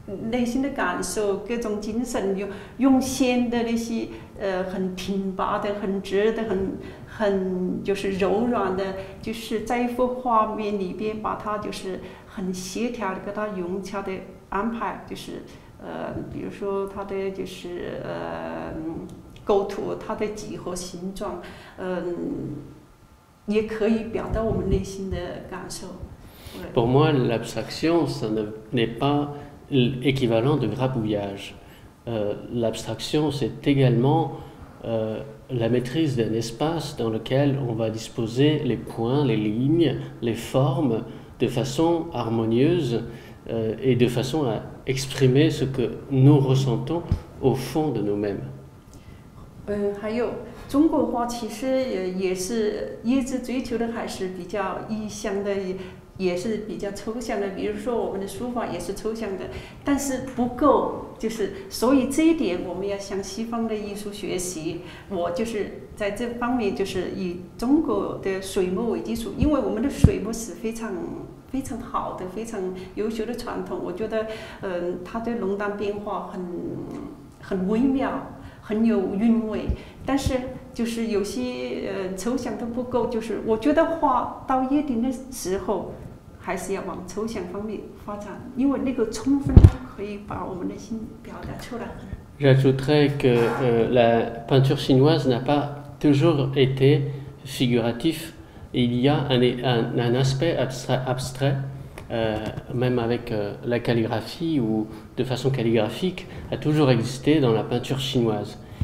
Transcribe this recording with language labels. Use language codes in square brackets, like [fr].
[zh] 内心的感受，各种精神用线的那些很挺拔的、很直的、很就是柔软的，就是在一幅画面里边把它就是很协调的给它融洽的安排，就是比如说它的就是构图，它的几何形状，也可以表达我们内心的感受。 [fr] Pour moi, l'abstraction, ça n'est pas l'équivalent de grabouillage. L'abstraction, c'est également la maîtrise d'un espace dans lequel on va disposer les points, les lignes, les formes de façon harmonieuse et de façon à exprimer ce que nous ressentons au fond de nous-mêmes. [zh] 还有中国画其实也是一直追求的还是比较意象的，也是比较抽象的。比如说我们的书法也是抽象的，但是不够，就是所以这一点我们要向西方的艺术学习。我就是在这方面就是以中国的水墨为基础，因为我们的水墨是非常好的、非常优秀的传统。我觉得，它的浓淡变化很微妙。很有韵味，但是就是有些抽象都不够，就是我觉得画到一定的时候，还是要往抽象方面发展，因为那个充分可以把我们的心表达出来。 [fr] J'ajouterais que la peinture chinoise n'a pas toujours été figuratif. Il y a un aspect abstrait, même avec la calligraphie ou de façon calligraphique, a toujours existé dans la peinture chinoise.